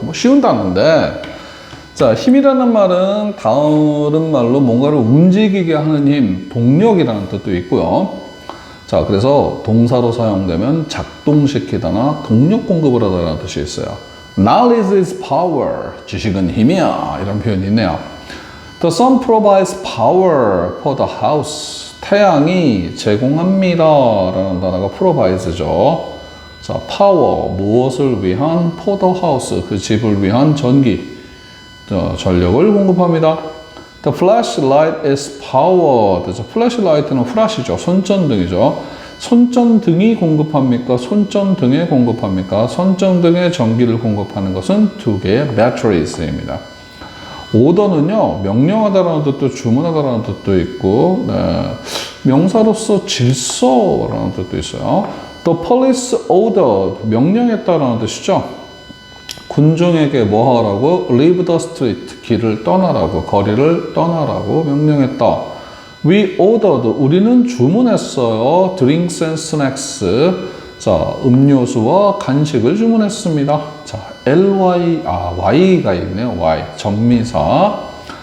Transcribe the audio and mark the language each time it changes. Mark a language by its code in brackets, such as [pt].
[ko] 뭐 쉬운 단어인데. 자, 힘이라는 말은 다른 말로 뭔가를 움직이게 하는 힘, 동력이라는 뜻도 있고요. 자, 그래서 동사로 사용되면 작동시키다나 동력 공급을 하다라는 뜻이 있어요. [en] Knowledge is power. [ko] 지식은 힘이야. 이런 표현이 있네요. [en] The sun provides power for the house. [ko] 태양이 제공합니다. 라는 단어가 provides죠. 자, power. 무엇을 위한? for the house. 그 집을 위한 전기. 전력을 공급합니다. [en] The flashlight is powered. [ko] flashlight는 flash이죠. 손전등이죠. 손전등이 공급합니까? 손전등에 공급합니까? 손전등에 전기를 공급하는 것은 두 개의 batteries입니다. order는요, 명령하다라는 뜻도 주문하다라는 뜻도 있고, 명사로서 질서라는 뜻도 있어요. [en] The police ordered, [ko] 명령했다라는 뜻이죠. 군중에게 뭐 하라고? [en] Leave the street, [ko] 길을 떠나라고, 거리를 떠나라고 명령했다. [en] We ordered, [ko] 우리는 주문했어요. [en] Drinks and snacks. [ko] 자, 음료수와 간식을 주문했습니다. 자, Y가 있네요. Y. 전미사.